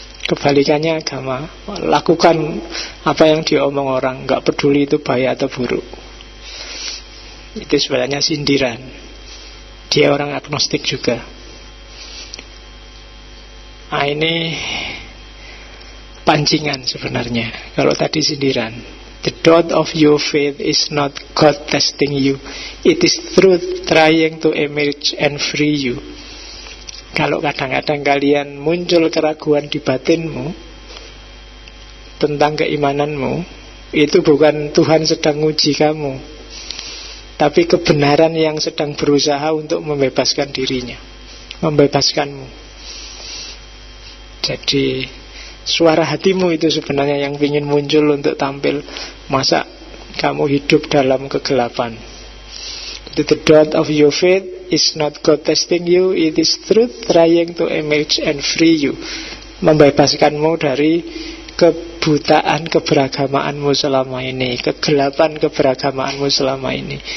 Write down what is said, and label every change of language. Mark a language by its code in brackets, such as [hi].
[id] Kebalikannya agama, lakukan apa yang diomong orang, nggak peduli itu baik atau buruk. Itu sebenarnya sindiran. Dia orang agnostik juga. Nah ini pancingan sebenarnya. Kalau tadi sindiran, [en] the dot of your faith is not God testing you, it is truth trying to emerge and free you. [id] Kalau kadang-kadang kalian muncul keraguan di batinmu tentang keimananmu, itu bukan Tuhan sedang nguji kamu, tapi kebenaran yang sedang berusaha untuk membebaskan dirinya, membebaskanmu. Jadi suara hatimu itu sebenarnya yang ingin muncul untuk tampil. Masa kamu hidup dalam kegelapan? [en] The dot of your faith is not God testing you, it is truth trying to emerge and free you. [id] Membebaskanmu dari kebutaan keberagamaanmu selama ini, kegelapan keberagamaanmu selama ini.